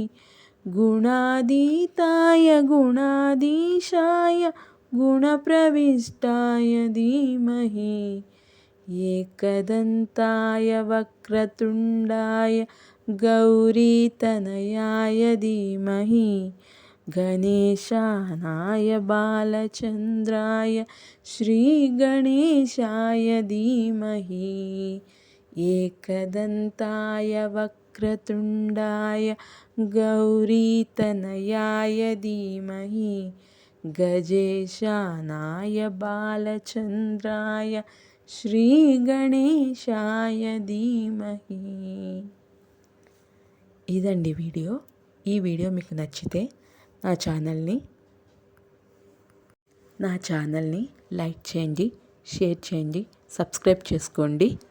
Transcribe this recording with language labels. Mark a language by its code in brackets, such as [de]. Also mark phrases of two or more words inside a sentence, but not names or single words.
[sa] गुणातीताय गुणाधीशाय गुणप्रविष्टाय धीमहि एकदन्ताय वक्रतुण्डाय गौरीतनयाय धीमहि गणेशानाय बालचन्द्राय श्रीगणेशाय धीमहि एकदन्ताय वक्रतुण्डाय गौरीतनयाय धीमहि गजेशानाय बालचन्द्राय శ్రీగణేశాయ ధీమహి. [te] ఇదండి వీడియో. ఈ వీడియో మీకు నచ్చితే నా ఛానల్ని లైక్ చేయండి, షేర్ చేయండి, సబ్స్క్రైబ్ చేసుకోండి.